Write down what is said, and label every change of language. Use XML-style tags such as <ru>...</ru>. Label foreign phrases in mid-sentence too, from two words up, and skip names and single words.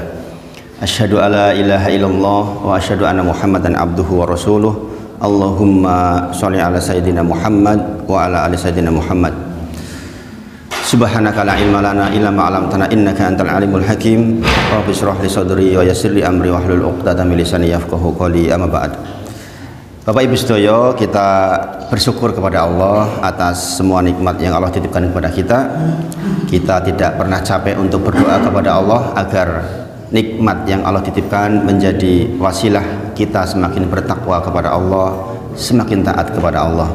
<ar>أشهد أن لا إله إلا الله وأشهد أن محمدا عبده ورسوله. اللهم صل على سيدنا محمد وعلى آل سيدنا محمد. سبحانك لا علم لنا إلا ما علمتنا إنك أنت العليم الحكيم. رب اشرح لي صدري ويسر لي أمري واحلل عقدة من لساني يفقهوا قولي. أما بعد.</ar> <jv>Bapak Ibu sedaya,</jv> <id>kita bersyukur kepada Allah atas semua nikmat yang Allah titipkan kepada kita. Kita tidak pernah capek untuk berdoa kepada Allah agar nikmat yang Allah titipkan menjadi wasilah kita semakin bertakwa kepada Allah, semakin taat kepada Allah.</id>